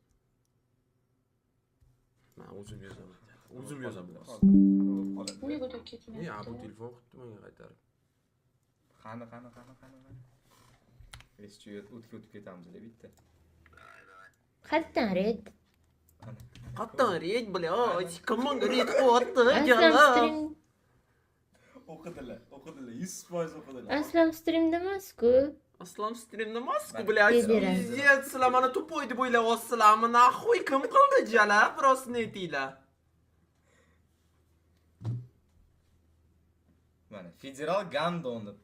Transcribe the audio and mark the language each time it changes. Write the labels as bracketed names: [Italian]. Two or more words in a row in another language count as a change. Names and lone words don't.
[Uzbek] Men o'zim yozaman. O'zim yozaman. Nega o'tib ketmayapti? Ya bu telefon qilibdi menga qaytarib. Qani. Eski o'tib ketamiz bitta. Qayerdan red? Qattan red [Russian] блядь, комон [Uzbek] red qo'yapti, Aslam jalab. stream. O'qidilar, 100% o'qidilar. Aslam streamda emas-ku. Aslam streamda emas-ku, блядь. Beberam. Pizdet, sizlar mana to'poy deb o'ylayapsizlarmi? Naxuy kim qildi jalab? Rostini aytinglar. Mana federal gandon debdi.